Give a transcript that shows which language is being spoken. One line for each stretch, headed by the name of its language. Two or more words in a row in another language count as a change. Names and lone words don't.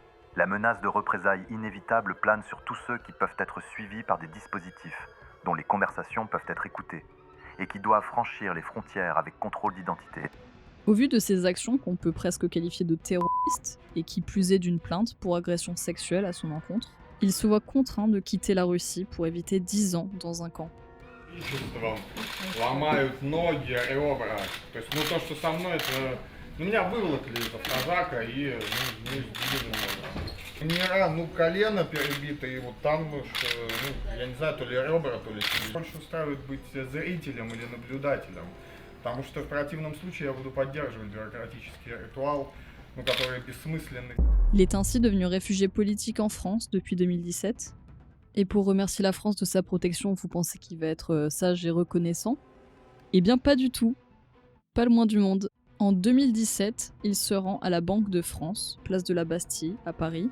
French: La menace de représailles inévitables plane sur tous ceux qui peuvent être suivis par des dispositifs dont les conversations peuvent être écoutées et qui doivent franchir les frontières avec contrôle d'identité. » Au vu de ces actions qu'on peut presque qualifier de terroristes, et qui plus est d'une plainte pour agression sexuelle à son encontre, il se voit contraint de quitter la Russie pour éviter 10 ans dans un camp.
Russian: Ломают ноги, ребра. То есть, то, что со мной, это... Меня выволокли из автозака и сбили немного. Колено перебито, и вот там, я не знаю, то ли ребра, то ли... Больше устраивает быть зрителем или наблюдателем. Потому что в противном случае я буду поддерживать бюрократический ритуал, который бессмысленный.
French: Il est ainsi devenu réfugié politique en France depuis 2017. Et pour remercier la France de sa protection, vous pensez qu'il va être sage et reconnaissant? Eh bien pas du tout. Pas le moins du monde. En 2017, il se rend à la Banque de France, place de la Bastille, à Paris.